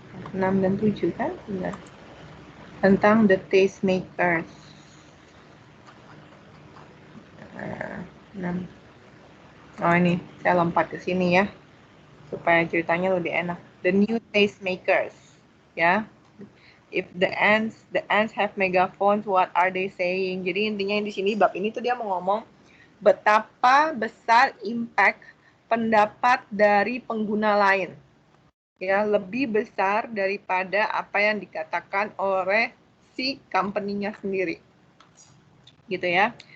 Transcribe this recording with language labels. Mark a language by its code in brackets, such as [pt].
[id] 6 dan 7 kan? Benar. Tentang the tastemakers. 6. Oh ini, saya lompat ke sini ya. Supaya ceritanya lebih enak. [en] The new tastemakers. Ya. If the ants have megaphones, what are they saying? [id] Jadi intinya di sini bab ini tuh dia mau ngomong betapa besar impact pendapat dari pengguna lain. Ya, lebih besar daripada apa yang dikatakan oleh si company-nya sendiri. Gitu ya.